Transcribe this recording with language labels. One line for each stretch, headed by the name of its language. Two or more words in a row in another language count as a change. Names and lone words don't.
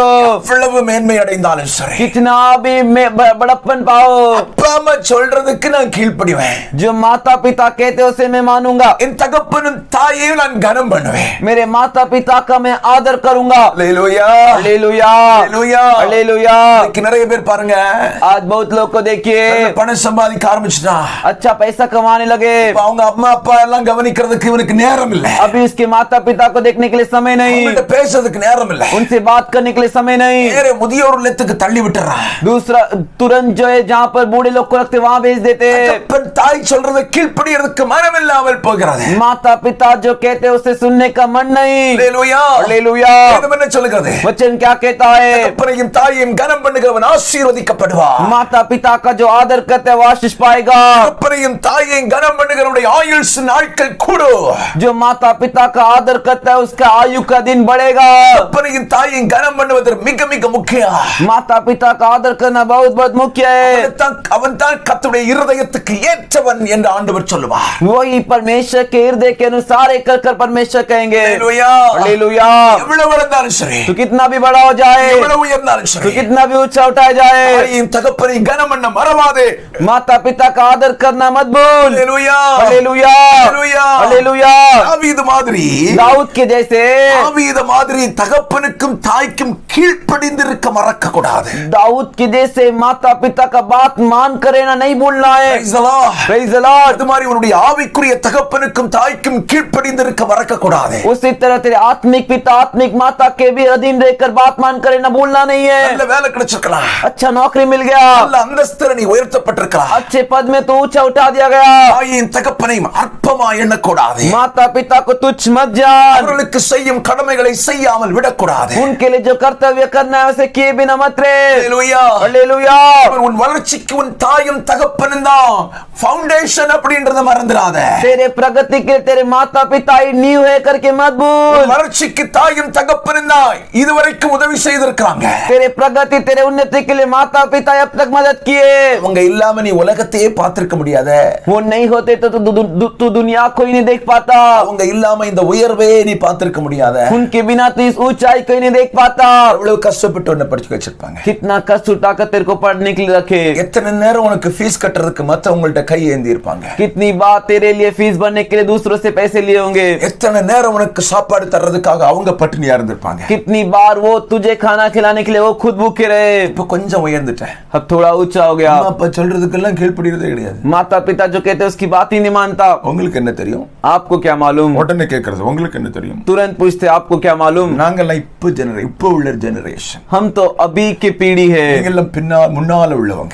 Tamil: எவ்வளவு மேன்மை அடைந்தாலும் சரி,
Hindi: कितना भी बड़प्पन पाओ,
Tamil: அப்பா அம்மா சொல்றதுக்கு நான் கீழ்ப்படிவேன்.
Hindi: जो माता पिता कहते उसे मैं मानूंगा।
Tamil: என் தகப்பனும் தாயையும் நான் கனம் பண்ணுவேன்.
Hindi: मेरे माता पिता का मैं आदर करूंगा।
Tamil: அல்லேலூயா
Hindi: हालेलुया
Tamil: அல்லேலூயா.
Hindi: हालेलुया।
Tamil: இன்னைக்கு நிறைய பேர் பாருங்க,
Hindi: आज बहुत लोग को देखिए
Tamil: நல்ல பணம் சம்பாதிக்க ஆரம்பிச்சுட்டான்.
Hindi: अच्छा पैसा कमाने लगे,
Tamil: இப்ப அவங்க அம்மா அப்பா எல்லாம் கவனிக்கிறதுக்கு இவனுக்கு நேரம் இல்ல.
Hindi: अभी उसके माता पिता को देखने के लिए समय नहीं,
Tamil: அவங்கள்ட்ட பேசுறதுக்கு நேரம் இல்ல.
Hindi: उनसे बात करने के लिए समय नहीं।
Tamil: நேரே முதியோர் இல்லத்துக்கு தள்ளி விட்டுறான்.
Hindi: दूसरा तुरंत जो है जहाँ पर बूढ़े लोग को रखते वहाँ भेज देते।
Tamil: தகப்பன் தாய் சொல்றதை கீழ்ப்படியறதுக்கு மனம் இல்லாமல் போகிறது.
Hindi: माता पिता जो कहते हैं उसे सुनने का मन नहीं।
Tamil: அல்லேலூயா
Hindi: हालेलुया।
Tamil: வேதம் என்ன சொல்லுகிறது?
Hindi: वचन क्या कहता है?
Tamil: தகப்பனையும் தாயையும் கனம் பண்ணுகிறவன் ஆசீர்வதிக்கப்படுவான்.
Hindi: माता पिता का जो आदर करता है वो आशीष पाएगा।
Tamil: தகப்பனையும் தாயையும் கனம் பண்ணுகிறவனுடைய ஆயுள் நாட்கள் கூடும்.
Hindi: जो माता पिता का आदर करता है उसका आयु का दिन बढ़ेगा।
Tamil: தகப்பனையும் தாயையும் கனம் பண்ணுவது மிக மிக முக்கியம்.
Hindi: माता पिता का आदर करना बहुत बहुत मुख्य है।
Tamil: அவன் தான் கர்த்தருடைய இருதயத்துக்கு ஏற்றவன் என்று ஆண்டவர் சொல்லுவார்.
Hindi: वही परमेश्वर के हृदय के अनुसार एक कर परमेश्वर कहेंगे।
Tamil: அல்லேலூயா
Hindi: हालेलुया।
Tamil: எவ்வளவு வளர்ந்தாலும் சரி,
Hindi: तो कितना भी बड़ा हो जाए,
Tamil: எவ்வளவு உயர்ந்தாலும்
Hindi: तो
Tamil: சரி,
Hindi: कितना भी ऊंचा उठाया जाए,
Tamil: தாயையும் தகப்பனையும் கனம் பண்ண மறவாதே.
Hindi: माता पिता का आदर करना मत भूल।
Tamil: அல்லேலூயா
Hindi: हालेलुया
Tamil: அல்லேலூயா.
Hindi: हालेलुया।
Tamil: தாவீது மாதிரி,
Hindi: दाऊद के जैसे,
Tamil: தாவீது மாதிரி தகப்பனுக்கும் தாய்க்கும் கீழ்ப்படிந்திருக்க மறக்க கூடாது.
Hindi: दाऊद के जैसे माता पिता का बात मान करे ना नहीं भूलना है।
English: Praise the Lord. Praise the Lord।
Tamil: அது மாதிரி உன்னுடைய ஆவிக்குரிய தகப்பனுக்கும் தாய்க்கும் கீழ்ப்படிந்திருக்க மறக்க கூடாது.
Hindi: उसी तरह तेरे आत्मिक पिता आत्मिक माता के भी अधीन रहकर बात मान करे ना भूलना नहीं है।
Tamil: நல்ல வேலை கிடைச்சிருக்கலாம்,
Hindi: अच्छा नौकरी मिल गया,
Tamil: நல்ல அந்தஸ்துல நீ உயர்த்தப்பட்டிருக்கலாம்,
Hindi: अच्छे पद में तो ऊंचा उठा दिया गया,
Tamil: தாயின் தகப்பனையும் அற்பமா எண்ணக்கூடாது.
Hindi: माता पिता को तुच्छ मत जान,
Tamil: அவர்களுக்கு செய்யும் கடமைகளை செய்யாமல் விடக்கூடாது.
Hindi: उनके लिए जो कर्तव्य करना है उसे किए बिना मत रहे।
Tamil: அல்லேலூயா.
Hindi: हालेलुया।
Tamil: அவர் உன் வளர்ச்சிக்கு உன் தாயும் தகப்பனும் தான் ஃபவுண்டேஷன் அப்படின்றத மறந்துடாத.
Hindi: तेरे प्रगति के तेरे माता पिता ही नींव है करके मत भूल।
Tamil: உன் வளர்ச்சிக்கு தாயும் தகப்பனும் தான் இதுவரைக்கும் உதவி செய்திருக்காங்க.
Hindi: तेरे प्रगति तेरे उन्नति के लिए माता पिता अब तक मदद किए।
Tamil: அவங்க इல்லாம நீ உலகத்தையே பார்த்திருக்க முடியாத.
Hindi: वो नहीं होते तो तू दुनिया को ही नहीं देख पाता।
Tamil: அவங்க இல்லாம இந்த உயர்வே நீ பார்த்திருக்க முடியாத.
Hindi: उनके बिना तो इस ऊंचाई को ही नहीं देख पाता।
Tamil: எவ்வளவு கஷ்டப்பட்டு உன்னை படிச்சு வச்சிருப்பாங்க.
Hindi: कितना कष्ट उठाकर तेरे को पढ़ने के लिए रखे,
Tamil: எத்தனை நேரம் உனக்கு ஃபீஸ் கட்டுறதுக்கு மத்தவங்கள்ட்ட கை ஏந்தி இருப்பாங்க.
Hindi: कितनी बार तेरे लिए फीस भरने के लिए दूसरों से पैसे लिए होंगे,
Tamil: எத்தனை நேரம் உனக்கு சாப்பாடு தர்றதுக்காக அவங்க பட்டினியா இருந்திருப்பாங்க.
Hindi: कितनी बार वो तुझे खाना खिलाने के लिए वो खुद भूखे रहे।
Tamil: இப்ப கொஞ்சம் உயர்ந்துட்டேன்,
Hindi: अब थोड़ा ऊंचा हो गया,
Tamil: அம்மா அப்பா சொல்றதுக்கெல்லாம் கீழ்ப்படிறதே கிடையாது.
Hindi: माता पिता जो कहते हैं उसकी बात ही नहीं मानता।
Tamil: உங்களுக்கு என்ன தெரியும்?
Hindi: आपको क्या मालूम?
Tamil: உடனே கேக்குறது உங்களுக்கு என்ன தெரியும்?
Hindi: तुरंत पूछते आपको क्या मालूम?
Tamil: நாங்கெல்லாம் இப்போ உள்ள ஜெனரேஷன்.
Hindi: हम तो अभी की पीढ़ी है,
Tamil: நீங்கெல்லாம் முன்னால உள்ளவங்க.